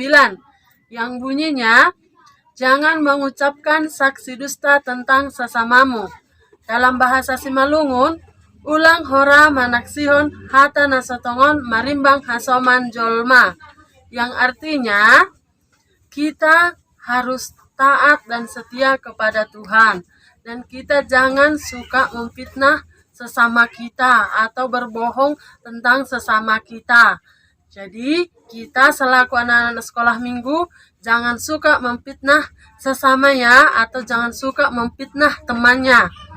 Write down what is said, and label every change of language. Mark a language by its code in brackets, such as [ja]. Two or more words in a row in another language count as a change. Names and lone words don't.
[id] Yang bunyinya, jangan mengucapkan saksi dusta tentang sesamamu. Dalam bahasa Simalungun, [bts] ulang hora manaksihon hata nasotongon marimbang hasoman jolma. [id] Yang artinya, kita harus taat dan setia kepada Tuhan. Dan kita jangan suka memfitnah sesama kita atau berbohong tentang sesama kita. Jadi kita selaku anak-anak sekolah minggu jangan suka memfitnah sesamanya atau jangan suka memfitnah temannya.